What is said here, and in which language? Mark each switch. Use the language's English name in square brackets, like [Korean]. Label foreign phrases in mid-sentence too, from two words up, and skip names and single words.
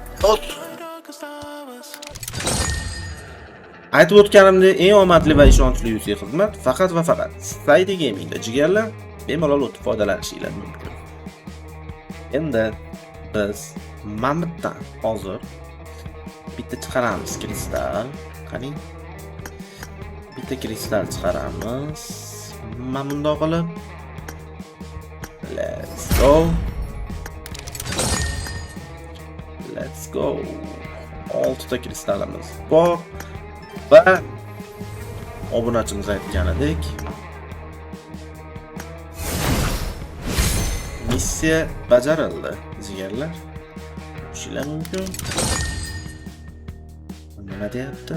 [Uzbek] Aytib o'tganimdek, eng omadli va ishonchli UC xizmat faqat va faqat Saydi Gamingda jigarlar, bemalol o'tib foydalanishingiz mumkin. Endi biz Mamutdan hozir bitta chiqaramiz kristal. Qani? Bitta kristal chiqaramiz. Mana bundoq qilib. [English] Let's go. Let's go. [Uzbek] 6 ta kristalimiz bor va obunachimiz aytganidek missiya bajarildi jigarlar. O'shalar mumkin. Nima deyapti?